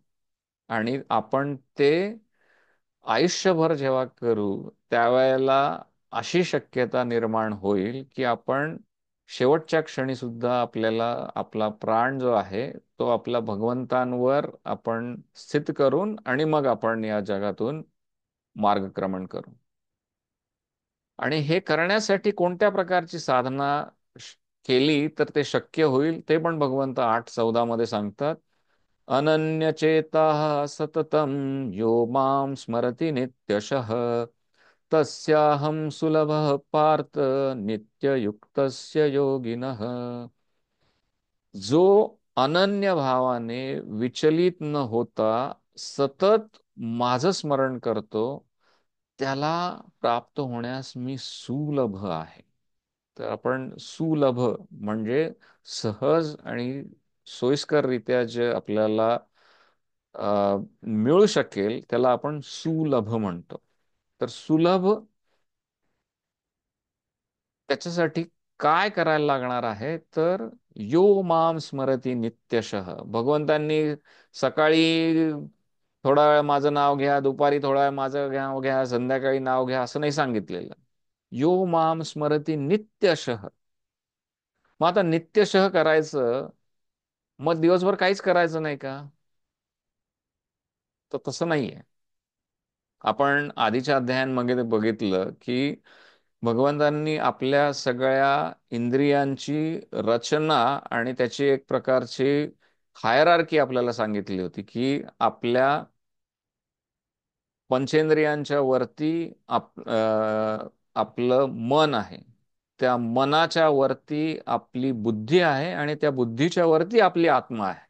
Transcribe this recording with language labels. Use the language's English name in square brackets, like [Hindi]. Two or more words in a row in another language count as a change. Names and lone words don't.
[Marathi] आणि आपण ते आयुष्यभर जेव्हा करू, त्यावेळेला अशी शक्यता निर्माण होईल की आपण शेवटच्या क्षणी सुद्धा आपल्याला आपला प्राण जो आहे तो आपला भगवंतांवर आपण स्थित करून आणि मग आपण या जगातून मार्गक्रमण करू. आणि हे करण्यासाठी कोणत्या प्रकारची साधना श- केली तर ते शक्य होईल, ते पण भगवंत 8:14 मध्ये सांगतात. [Sanskrit] अनन्यचेताः सततं यो मां स्मरति नित्यशः तस्याहं सुलभः पार्थ नित्ययुक्तस्य योगिनः. [Marathi] जो अनन्य भावाने विचलित न होता सतत माझं स्मरण करतो, त्याला प्राप्त होण्यास मी सुलभ आहे. तर आपण सुलभ म्हणजे सहज आणि सोयीस्कररित्या जे आपल्याला मिळू शकेल त्याला आपण सुलभ म्हणतो. तर सुलभ त्याच्यासाठी काय करायला लागणार आहे, तर [Sanskrit] यो माम स्मरती नित्यशः. [Marathi] भगवंतांनी सकाळी थोडा वेळ माझं नाव घ्या, दुपारी थोडा वेळ माझं नाव घ्या, संध्याकाळी नाव घ्या असं नाही सांगितलेलं. [Sanskrit] यो माम स्मरती नित्यशः. [Marathi] मग आता नित्यशः करायचं, मग दिवसभर काहीच करायचं नाही का? तर तसं नाहीये. आपण आधीच्या अध्यायांमध्ये ते बघितलं की भगवंतांनी आपल्या सगळ्या इंद्रियांची रचना आणि त्याची एक प्रकारची हायरार्की आपल्याला सांगितली होती की आपल्या पंचेंद्रियांच्या वरती आपलं मन आहे, त्या मनाच्या वरती आपली बुद्धी आहे आणि त्या बुद्धीच्या वरती आपली आत्मा आहे.